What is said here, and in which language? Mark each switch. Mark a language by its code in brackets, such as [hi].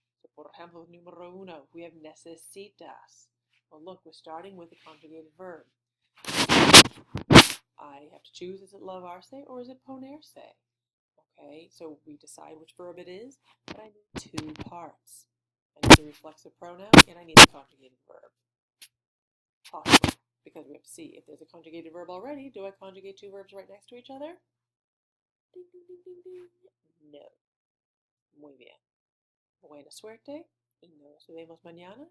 [en] So, [es] por ejemplo, número uno, [en] we have necesitas. Well, look, we're starting with a conjugated verb. I have to choose, is it lavarse or is it ponerse? Okay, so we decide which verb it is, but I need two parts. I need the reflexive pronoun and I need the conjugated verb. Possible, because we have to see if there's a conjugated verb already. Do I conjugate two verbs right next to each other? Ding, ding, ding, ding, ding. [es] No. Muy bien. Buena suerte y nos vemos mañana.